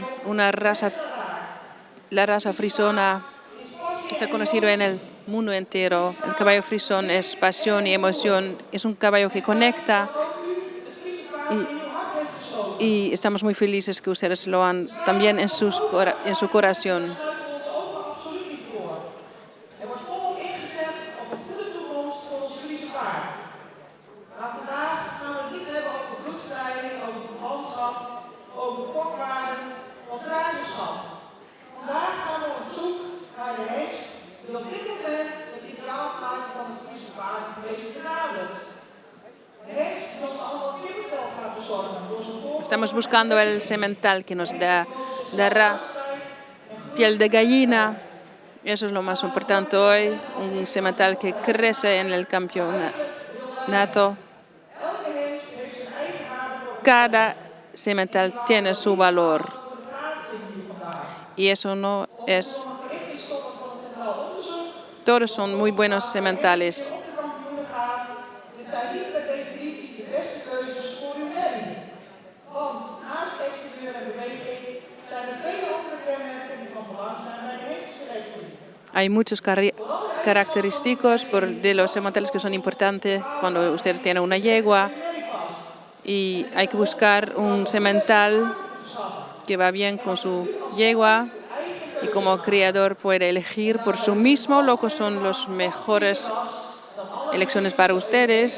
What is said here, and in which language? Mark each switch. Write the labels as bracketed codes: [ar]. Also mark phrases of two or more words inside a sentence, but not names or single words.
[es] Una raza, la raza frisona, está conocido en el mundo entero. El caballo frisón es pasión y emoción. Es un caballo que conecta. Y estamos muy felices que ustedes lo han también en su corazón. [nl] Er wordt volop ingezet op een goede toekomst voor ons Friese paard. Maar vandaag gaan we het niet hebben over bloedstrijding, over verwantschap, over fokwaarden of dragerschap. Vandaag gaan we op zoek naar de hengst die op dit moment het ideaalplaatje van het Friese paard het meest benadert. De hengst die ons allemaal kippenvel gaat bezorgen door zijn voorkomen. [es] Estamos buscando el semental que nos dará piel de gallina. Eso es lo más importante hoy, un semental que crece en el campeonato. Cada semental tiene su valor. Y eso no es... Todos son muy buenos sementales. [nl] Dit zijn niet per definitie de beste keuzes voor uw merrie. Want naast exterieur en beweging zijn er vele andere kenmerken die van belang zijn bij de hengstenselectie. [es] Hay muchos característicos de los sementales que son importantes cuando ustedes tienen una yegua. Y hay que buscar un semental que va bien con su yegua. Y como criador puede elegir por sí mismo lo que son las mejores elecciones para ustedes.